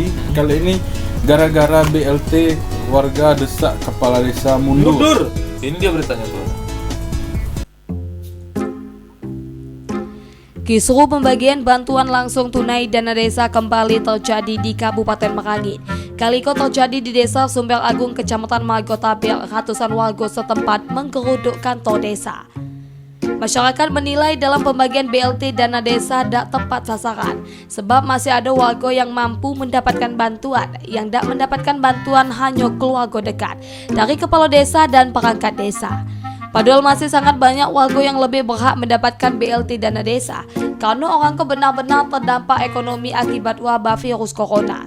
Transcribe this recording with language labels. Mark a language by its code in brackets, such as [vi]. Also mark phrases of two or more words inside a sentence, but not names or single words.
[id] Kali ini gara-gara BLT warga desak kepala desa mundur. Ini dia beritanya tuh. Kisruh pembagian bantuan langsung tunai dana desa kembali terjadi di Kabupaten Merangin. Kali itu terjadi di Desa Sumbel Agung, Kecamatan Margotabel. Ratusan warga setempat menggeruduk kantor desa. Masyarakat menilai dalam pembagian BLT dana desa tidak tepat sasaran, sebab masih ada warga yang mampu mendapatkan bantuan. Yang tidak mendapatkan bantuan hanya keluarga dekat dari kepala desa dan perangkat desa. Padahal masih sangat banyak warga yang lebih berhak mendapatkan BLT dana desa karena orang benar-benar terdampak ekonomi akibat wabah virus corona.